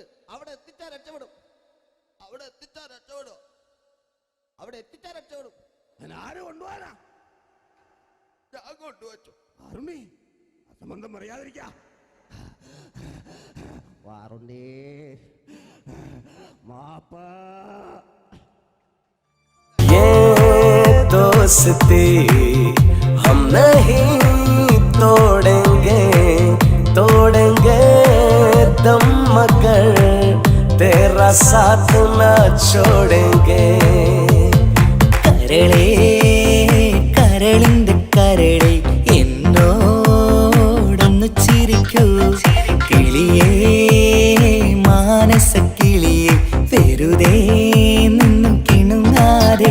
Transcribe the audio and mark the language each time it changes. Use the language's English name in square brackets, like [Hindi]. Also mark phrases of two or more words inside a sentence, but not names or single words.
[Malayalam] അവിടെ എത്തിച്ചാൽ രക്ഷപ്പെടും. അവിടെ എത്തിച്ചാൽ രക്ഷപ്പെടും. ഞാൻ ആരും കൊണ്ടുപോകാനാ? ഞാൻ കൊണ്ടുവച്ചു. അരുണി, അസംബന്ധം അറിയാതിരിക്ക. വാറുണ്ടേ മാപ്പാ. [Hindi] ये दोस्ती हम नहीं तोड़ेंगे दम मगर तेरा साथ ना छोड़ेंगे [Malayalam] കരളേ കരളിന്റെ കരളെ എന്നോടൊന്നു ചിരിക്കൂ കിളിയേ മാനസ കിളിയെ വെറുതെ നിന്നും കിണുങ്ങാതെ